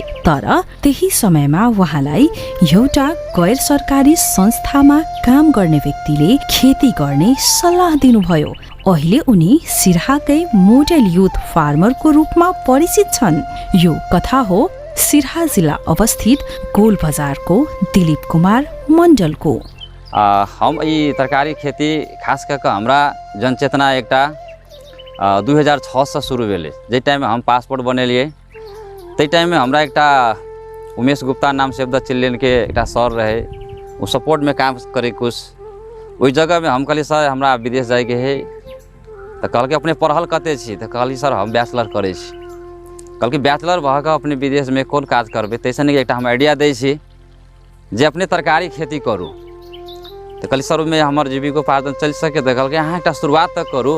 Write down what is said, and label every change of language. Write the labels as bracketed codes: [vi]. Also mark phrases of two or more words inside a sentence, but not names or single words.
[ne] तर त्यही समयमा उहाँलाई एउटा गैर सरकारी संस्थामा काम गर्ने व्यक्तिले खेती गर्ने सल्लाह दिनुभयो। अहिले उनी सिराहाकै [en] model youth farmerको [ne] रूपमा परिचित छन्। यो कथा हो सिराहा जिल्ला अवस्थित गोल बजारको दिलीप कुमार मण्डलको। [mai] हम ई तरकारी खेती खास करके हमरा जनचेतना एकटा 2006 से शुरू भेले। जे टाइम में हम पासपोर्ट बनेलिए ते टाइम में हमरा एकटा उमेश गुप्ता नाम से चिल्ड्रेन के एकटा सर रहे, वो सपोर्ट में काम करे कुछ। वही जगह में हम कहली सर हमरा विदेश जाए के है, तो कहल अपने पढ़ल कते छी, तो कहली सर हम बैचलर करे छी। कहल बैचलर भऽ कऽ अपने विदेश में कोन काज करबे, तैसे नहीं एक हम आइडिया दै छी जे अपने तरकारी खेती करूँ। तो कहली सर में हमार जीविकोपार्जन चल सके, तो कहल अहाँ एक शुरुआत तक करूँ।